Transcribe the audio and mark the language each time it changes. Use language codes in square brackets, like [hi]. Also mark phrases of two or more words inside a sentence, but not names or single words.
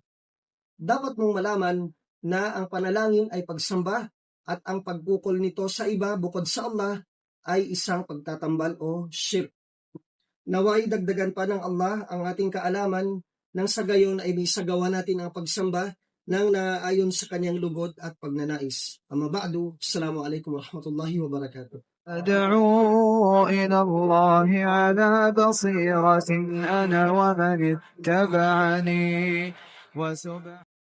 [tl] Dapat mong malaman na ang panalangin ay pagsamba, at ang pagkukol nito sa iba bukod sa Allah ay isang pagtatambal o shirk. Naway dagdagan pa ng Allah ang ating kaalaman, nang sa gayon ay may sagawa natin ang pagsamba nang naaayon sa kanyang lugod at pagnanais. [ar] أما بعد، السلام عليكم ورحمة الله وبركاته. أدعو إلى الله على بصيرة أنا ومن اتبعني